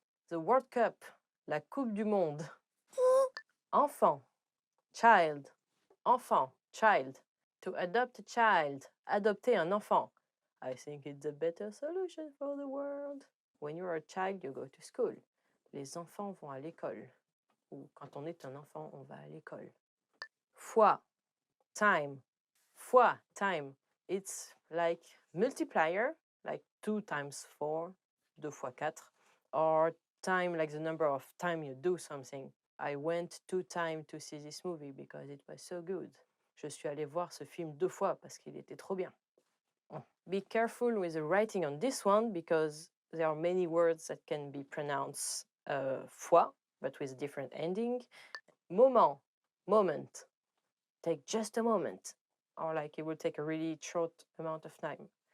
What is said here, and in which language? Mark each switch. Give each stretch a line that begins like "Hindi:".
English: The World Cup,
French: la Coupe du Monde.
English: Enfant, child. Enfant, child. To adopt a child,
French: adopter un enfant.
English: I think it's a better solution for the world. When you're a child, you go to school.
French: Les enfants vont à l'école. Ou quand on est un enfant, on va à l'école.
English: Fois, time. Fois, time. It's like multiplier, like 2 times 4,
French: 2 fois 4,
English: or time like the number of time you do something. I went 2 times to see this movie because it was so good.
French: Je suis allé voir ce film 2 fois parce qu'il était trop bien.
English: Be careful with the writing on this one because there are many words that can be pronounced fois, but with different ending. Moment, moment. Take just a moment. Or like it will take a really short amount of time.